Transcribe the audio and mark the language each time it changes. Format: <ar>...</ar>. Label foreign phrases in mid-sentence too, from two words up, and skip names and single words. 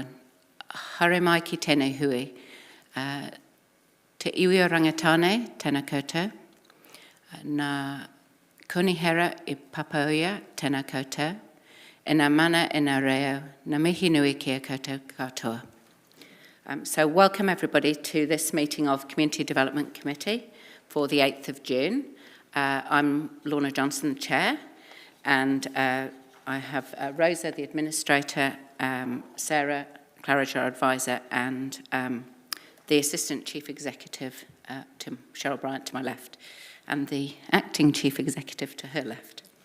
<mi>Hare mai ki tēnei hui. Te iwi o rangatane, tēnā koutou. Nā konihera I Papauia, tēnā koutou. E nā mana e nā reo, nā mihi nui kia koutou katoa.</mi> <en>So welcome everybody to this meeting of Community Development Committee for the 8th of June. I'm Lorna Johnson, the Chair, and I have Rosa, the Administrator, Sarah, Claridge, our Advisor, and the Assistant Chief Executive, Cheryl Bryant, to my left, and the Acting Chief Executive to her left.</en>